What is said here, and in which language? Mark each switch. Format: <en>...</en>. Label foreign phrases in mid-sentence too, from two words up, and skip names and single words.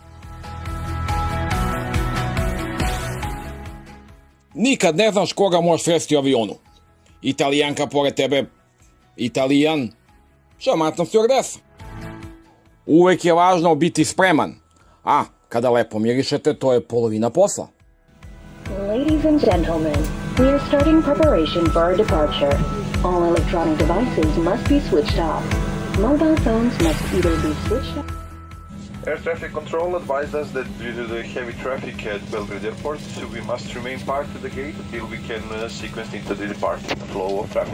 <sr>Nikad ne znaš koga možeš sresti u avionu. Italijanka pored tebe, Italijan, šarmantna stjuardesa. Uvek je važno biti spreman, a kada lepo mirišete, to je polovina posla.</sr> <en>Ladies and gentlemen, we are starting preparation for our departure. All electronic devices must be switched off. Mobile phones must either be switched off. Air traffic control advised us that due to the heavy traffic at Belgrade Airport, we must remain parked at the gate until we can sequence into the departing flow of traffic.</en>